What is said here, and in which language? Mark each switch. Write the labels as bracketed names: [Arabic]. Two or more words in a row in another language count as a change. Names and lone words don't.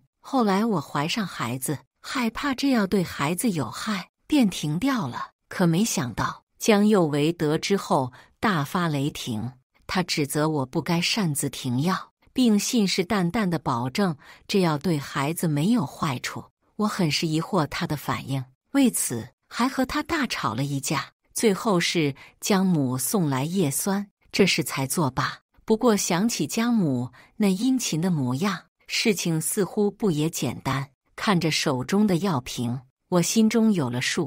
[Chinese] 後來我懷上孩子，害怕這藥對孩子有害，便停掉了。可沒想到江幼為得知後大發雷霆，他指責我不該擅自停藥，並信誓旦旦地保證這藥對孩子沒有壞處。我很是疑惑他的反應，為此還和他大吵了一架。最後是江母送來葉酸，這時才作罷。不過想起江母那殷勤的模樣，事情似乎不也簡單。看着手中的藥瓶，我心中有了數。